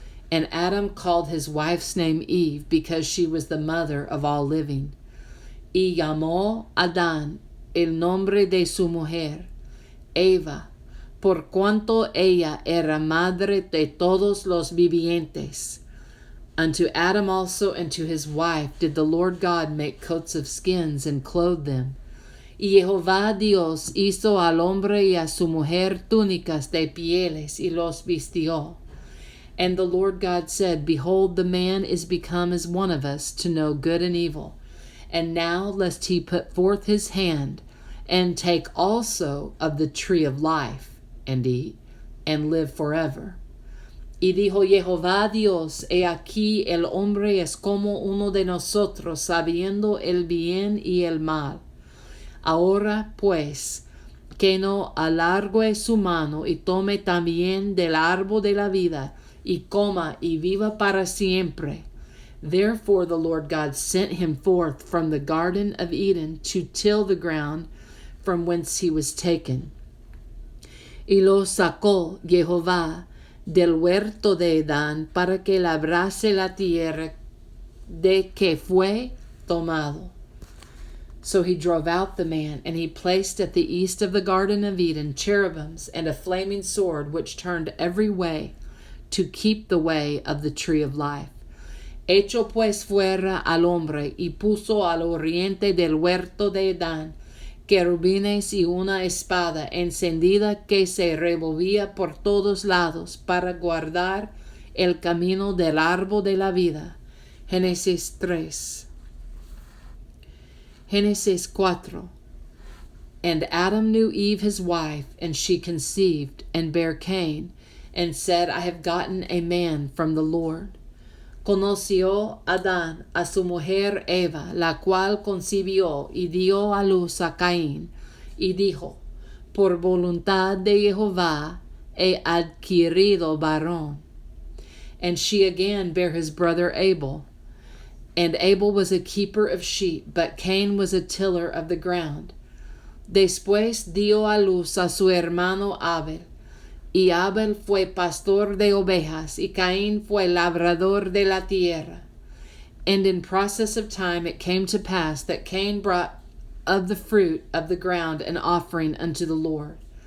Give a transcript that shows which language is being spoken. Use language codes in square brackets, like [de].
[en] And Adam called his wife's name Eve, because she was the mother of all living. [es] Y llamó Adán el nombre de su mujer, Eva, por cuanto ella era madre de todos los vivientes. [en] Unto Adam also and to his wife did the Lord God make coats of skins and clothe them. [es] Y Jehová Dios hizo al hombre y a su mujer túnicas de pieles y los vistió. [en] And the Lord God said, behold, the man is become as one of us to know good and evil. And now lest he put forth his hand, and take also of the tree of life, and eat, and live forever. [es] Y dijo Jehová Dios, he aquí el hombre es como uno de nosotros, sabiendo el bien y el mal. Ahora pues, que no alargue su mano, y tome también del árbol de la vida, y coma y viva para siempre. [en] Therefore the Lord God sent him forth from the garden of Eden to till the ground from whence he was taken. [es] Y lo sacó Jehová del huerto de Edán para que labrase la tierra de que fue tomado. [en] So he drove out the man, and he placed at the east of the garden of Eden cherubims and a flaming sword which turned every way to keep the way of the tree of life. [es] Hecho pues fuera al hombre, y puso al oriente del huerto de Edán querubines y una espada encendida que se revolvía por todos lados para guardar el camino del árbol de la vida. Génesis 3. Génesis 4. [en] And Adam knew Eve his wife, and she conceived, and bare Cain, and said, I have gotten a man from the Lord. [es] Conoció Adán a su mujer Eva, la cual concibió y dio a luz a Caín, y dijo, por voluntad de Jehová he adquirido varón. [en] And she again bare his brother Abel. And Abel was a keeper of sheep, but Cain was a tiller of the ground. [es] Después dio a luz a su hermano Abel. y Abel fue pastor de ovejas, y Caín fue labrador de la tierra. [en] And in process of time it came to pass that Cain brought of the fruit of the ground an offering unto the Lord.